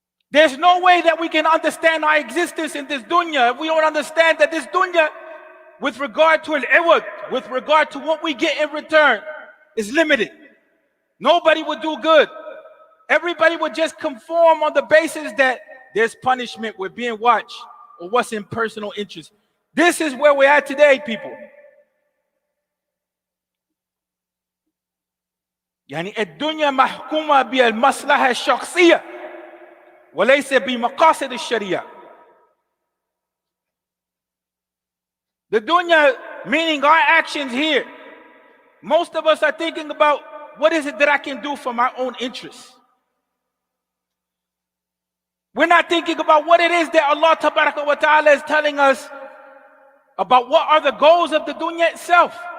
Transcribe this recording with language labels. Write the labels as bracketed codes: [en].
[en] There's no way that we can understand our existence in this dunya if we don't understand that this dunya, with regard to al-iwad, with regard to what we get in return, is limited. Nobody would do good. Everybody would just conform on the basis that there's punishment, we're being watched, or what's in personal interest. This is where we're at today, people. [ar] يعني الدنيا محكومة بالمصلحة الشخصية وليس بمقاصد الشريعة. [en] The dunya, meaning our actions here, most of us are thinking about what is it that I can do for my own interests. We're not thinking about what it is that Allah Tabaraka wa Ta'ala is telling us about what are the goals of the dunya itself.